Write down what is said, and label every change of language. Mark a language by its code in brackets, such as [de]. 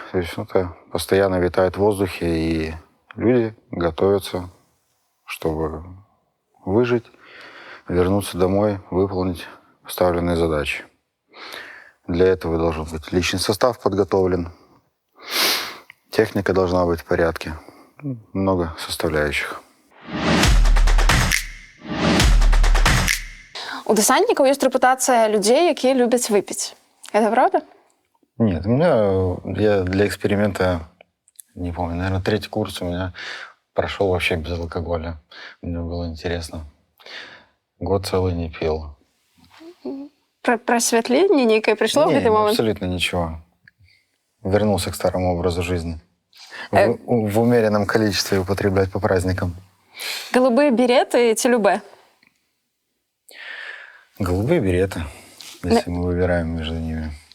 [ru] То есть это постоянно витает в воздухе, и люди готовятся, чтобы выжить, вернуться домой, выполнить поставленные задачи. Для этого должен быть личный состав подготовлен, техника должна быть в порядке, много составляющих. [be] У дэсантнікаў ёсць рэпутацыя людзей, якія любяць выпіць. [ru] Это правда? Нет, я для эксперимента, не помню, наверное, 3-й курс у меня прошел вообще без алкоголя. Мне было интересно. Год целый не пил. [be] Просвятленне нейкае прыйшло ў гэты момант? [ru] Абсолютно ничего. Вернулся к старому образу жизни. В умеренном количестве употреблять по праздникам. Голубые береты [be] ці любе? [ru] Голубые береты, если мы выбираем между ними.